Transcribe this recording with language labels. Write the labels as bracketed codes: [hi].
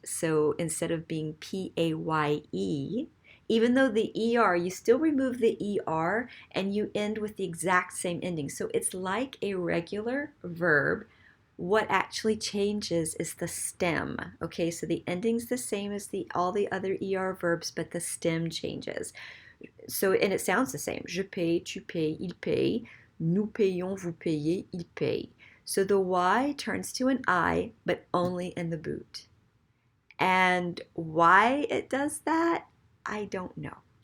[en] So instead of being PAYE, even though the ER, you still remove the ER and you end with the exact same ending. So it's like a regular verb. What actually changes is the stem. Okay, so the ending's the same as all the other ER verbs, but the stem changes. So, and it sounds the same. [fr] Je paye, tu payes, il paye. Nous payons, vous payez, il paye. [en] So the Y turns to an I, but only in the boot. And why it does that, I don't know.